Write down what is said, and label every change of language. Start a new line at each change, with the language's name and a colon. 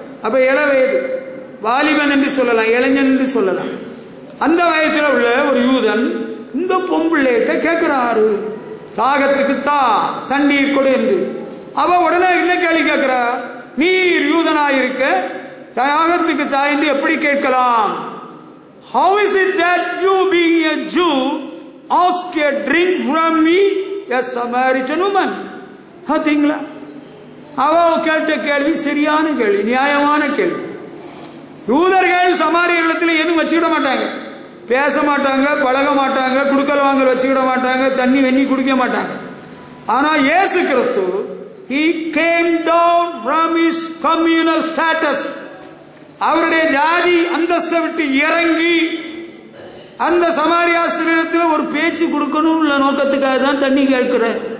Tamil: அப்ப இள வயது, வாலிபன் என்று சொல்லலாம், இளைஞன் என்று சொல்லலாம். அந்த வயசுல உள்ள ஒரு யூதன் இந்த பொம்புள்ளைகிட்ட கேட்கிறாரு, தாகத்துக்கு தண்ணீர் கொடு என்று. அவ உடனே என்ன கேள்வி கேட்கிறா? நீர் யூதனாயிருக்க தாகத்துக்கு தாய் என்று எப்படி கேட்கலாம்?
English: How is it that you being a Jew ask a drink from me, a Samaritan woman?
Tamil: பாத்தீங்களா? அவ கேட்ட கேள்வி சரியான கேள்வி, நியாயமான கேள்வி. யூதர்கள் சமாரியர்களிடத்தில் எதுவும் வச்சுக்கிட மாட்டாங்க, பேச மாட்டாங்க, பழக மாட்டாங்க, குடுக்கல் வாங்கல் வச்சுக்கிட மாட்டாங்க, தண்ணி வெண்ணி குடிக்க மாட்டாங்க. ஆனா இயேசு கிறிஸ்து
English: he came down from his communal status,
Tamil: அவருடைய ஜாதி அந்தஸ்தை விட்டு இறங்கி அந்த சமாரியாசிரியத்தில் ஒரு பேச்சு கொடுக்கணும் உள்ள நோக்கத்துக்காக தான் தண்ணி கேட்கிறார்.